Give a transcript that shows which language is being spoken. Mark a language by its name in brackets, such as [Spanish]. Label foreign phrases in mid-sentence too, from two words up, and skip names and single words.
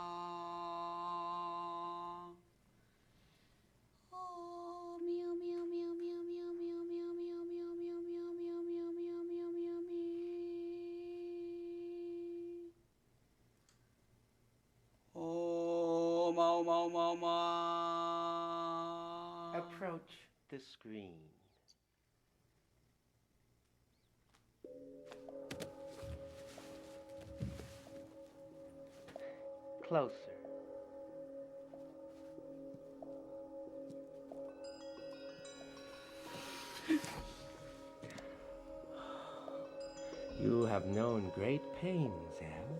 [English] Oh, meow, meow, meow, meow, meow, meow, meow, meow, meow, meow, meow, meow, meow, meow, meow, meow, meow. Oh, mo, mo, mo, mo. Approach the screen. Closer. You have known great pains, Al.